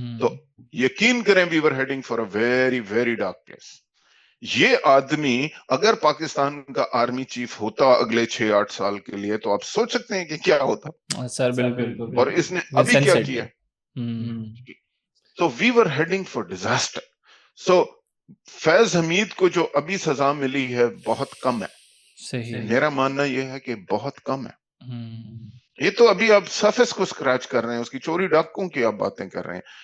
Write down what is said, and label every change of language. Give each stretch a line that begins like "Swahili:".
Urdu: تو یقین کریں
English: we were heading for a very very dark place.
Urdu: یہ آدمی اگر پاکستان کا آرمی چیف ہوتا اگلے 6-8 سال کے لیے تو آپ سوچ سکتے ہیں کہ کیا ہوتا سر. بالکل. اور اس نے ابھی کیا کیا.
English: تو we were heading for disaster.
Urdu: So فیض حمید کو جو ابھی سزا ملی ہے بہت کم ہے. میرا ماننا یہ ہے کہ بہت کم ہے. یہ تو ابھی آپ سرفیس کو اسکریچ کر رہے ہیں, اس کی چوری ڈاکوں کی آپ باتیں کر رہے ہیں.